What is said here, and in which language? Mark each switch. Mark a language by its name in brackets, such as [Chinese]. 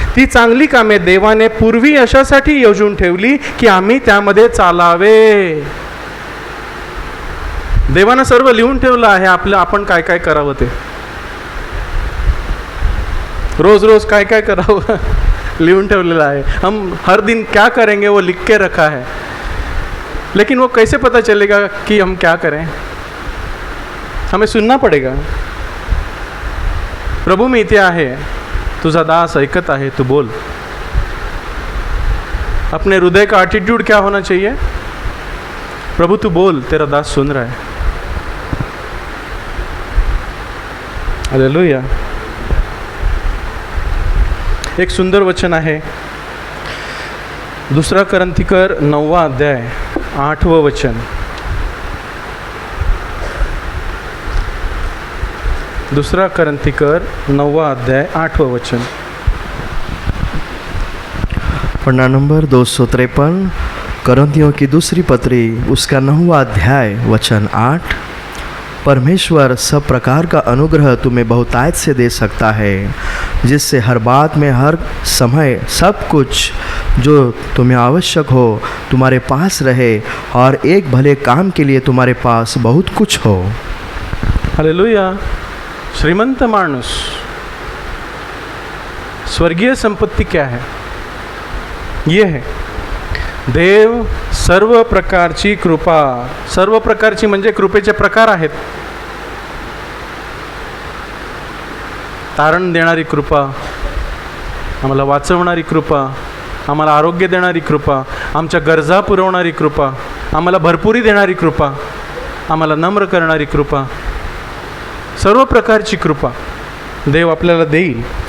[Marathi] ती चांगली कामे देवाने पूर्वी अशासाठी योजून ठेवली की आम्ही त्यामध्ये चालावे. देवानं सर्व लिहून ठेवलं आहे आपलं, आपण काय काय करावं ते. रोज रोज काय काय करावं लिहून ठेवलेलं आहे. [Hindi] हम हर दिन क्या करेंगे वो लिख के रखा है. लेकिन वो कैसे पता चलेगा कि हम क्या करें? हमें सुनना पड़ेगा. [Marathi] प्रभु मी इथे आहे, तुझा दास ऐकत आहे, तू बोल. [Hindi] अपने हृदय का एटीट्यूड क्या होना चाहिए? प्रभु तू बोल, तेरा दास सुन रहा है. हालेलुया. [Marathi] एक सुंदर वचन आहे, 2 करंथीकर 9 अध्याय 8 वचन. 2 करंथीकर 9 अध्याय 8 वचन. [Hindi] पन्ना नंबर 253, करंथियों की दूसरी पत्री उसका 9वां अध्याय वचन 8. परमेश्वर सब प्रकार का अनुग्रह तुम्हें बहुतायत से दे सकता है, जिससे हर बात में हर समय सब कुछ जो तुम्हें आवश्यक हो तुम्हारे पास रहे, और एक भले काम के लिए तुम्हारे पास बहुत कुछ हो. हालेलुया. [Marathi] श्रीमंत माणूस, [Hindi] स्वर्गीय संपत्ति क्या है? ये है [Marathi] देव सर्व प्रकारची कृपा. सर्व प्रकारची म्हणजे कृपेचे प्रकार आहेत. तारण देणारी कृपा, आम्हाला वाचवणारी कृपा, आम्हाला आरोग्य देणारी कृपा, आमच्या गरजा पुरवणारी कृपा, आम्हाला भरपुरी देणारी कृपा, आम्हाला नम्र करणारी कृपा, सर्व प्रकारची कृपा देव आपल्याला देईल.